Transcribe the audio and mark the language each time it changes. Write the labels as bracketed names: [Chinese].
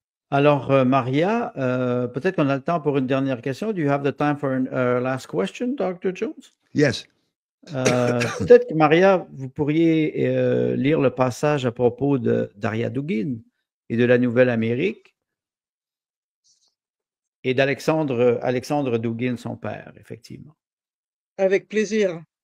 [French] Alors, Maria, peut-être qu'on a le temps pour une dernière question. [English] Do you have the time for a last question, Dr. Jones? Yes. [French] Peut-être que, Maria, vous pourriez lire le passage à propos de Daria Dugin et de la Nouvelle-Amérique et d'Alexandre Dugin, son père, effectivement. Avec plaisir.